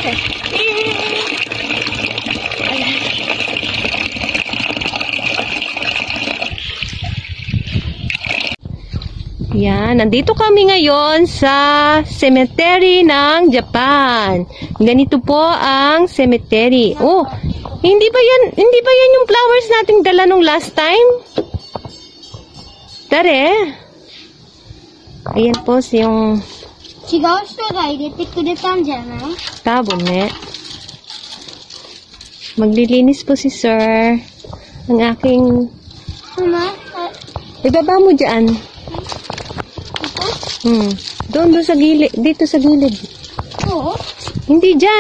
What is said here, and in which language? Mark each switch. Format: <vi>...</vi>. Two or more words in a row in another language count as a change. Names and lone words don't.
<tl>Yan, nandito kami ngayon sa cemetery ng Japan. Ganito po ang cemetery. Oh, hindi ba yan yung flowers nating dala nung</tl> <en>last time?</en> <tl>Tare. Ayan po yung</tl> <ja>違う人が入れてくれたんじゃない？</ja> <tl>tabon ne. Maglilinis po si Sir. Ang aking... Ibaba mo dyan. Doon sa gilid. Dito sa gilid. Oo? Hindi dyan.</tl>